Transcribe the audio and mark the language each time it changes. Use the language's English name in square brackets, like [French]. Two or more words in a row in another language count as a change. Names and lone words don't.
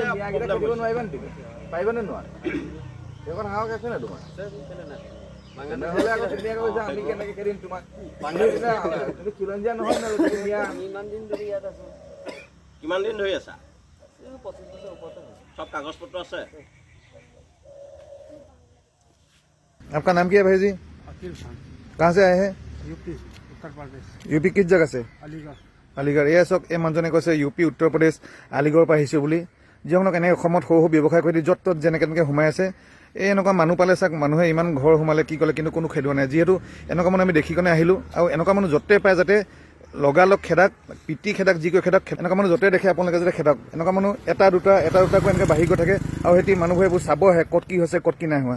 [Assamese] মিয়াকেইটা খেদিব নোৱাৰিবা নে তুমি পাৰিবানে নোৱাৰা সেইখন সাহস আছে নে তোমাৰ নহ'লে আকৌ তুমি আকৌ কৈছা আমি কেনেকৈ খেদিম তোমাক তুমি খিলঞ্জীয়া নহয় না মিয়া কিমান দিন ধৰি আছা চব কাগজ পত্ৰ আছে [Hindi] आपका नाम क्या है भाई जी अकील खान कहाँ से आए हैं यूपी उत्तर प्रदेश यूपी किस जगह से अलीगढ़ [Assamese] আলিগড় এয়া চাওক এই মানুহজনে কৈছে ইউপি উত্তৰ প্ৰদেশ আলিগড়ৰ পৰা আহিছোঁ বুলি যিসকলক এনেকৈ অসমত সৰু সৰু ব্যৱসায় কৰি দি য'ত ত'ত যেনেকৈ তেনেকৈ সোমাই আছে এই এনেকুৱা মানুহ পালে চাওক মানুহে ইমান ঘৰ সোমালে কি ক'লে কিন্তু কোনো খেদোৱা নাই যিহেতু এনেকুৱা মানুহ আমি দেখি কেনে আহিলোঁ আৰু এনেকুৱা মানুহ য'তে পায় যাতে লগালগ খেদাক পিটি খেদাক যি কৰি খেদাক এনেকুৱা মানুহ য'তে দেখে আপোনালোকে যাতে খেদাক এনেকুৱা মানুহ এটা দুটাকৈ এনেকৈ বাঢ়ি গৈ থাকে আৰু সিহঁতি মানুহবোৰে এইবোৰ চাব আহে ক'ত কি হৈছে ক'ত কি নাই হোৱা